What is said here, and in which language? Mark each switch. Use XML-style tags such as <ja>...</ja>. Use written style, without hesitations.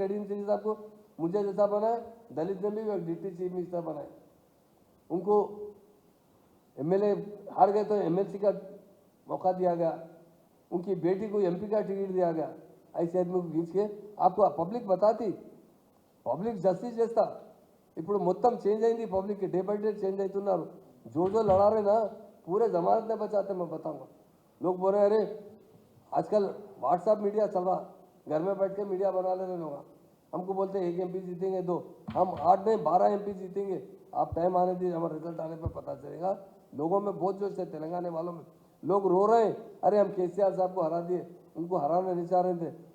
<hi>Kadiyam chilli साहब को मुझे जैसा बनाया, दलित ने भी डिप्टी चीफ मिनिस्टर बनाए. उनको एमएलए हार गए तो एमएलसी का मौका दिया गया. उनकी बेटी को एमपी का टिकट दिया गया. ऐसे आदमी को खींच के आपको पब्लिक बताती,</hi> <te>పబ్లిక్ జస్టిస్ చేస్తా. ఇప్పుడు మొత్తం చేంజ్ అయింది, public</te> <hi>day by day change</hi> <te>అవుతున్నారు.</te> <hi>जो लड़ा रहे ना पूरे जमानत नहीं बचाते. मैं बताऊंगा, लोग बोल रहे अरे आजकल व्हाट्सएप मीडिया चल रहा, घर में बैठ के मीडिया बना ले रहे लोग. हमको बोलते हैं 1 एमपी जीतेंगे 2, हम 8 नहीं 12 एमपी जीतेंगे. आप टाइम आने दीजिए, हमारा रिजल्ट आने पर पता चलेगा. लोगों में बहुत जोश है, तेलंगाना वालों में लोग रो रहे हैं, अरे हम केसीआर साहब को हरा दिए, उनको हराना नहीं चाह रहे थे.</hi>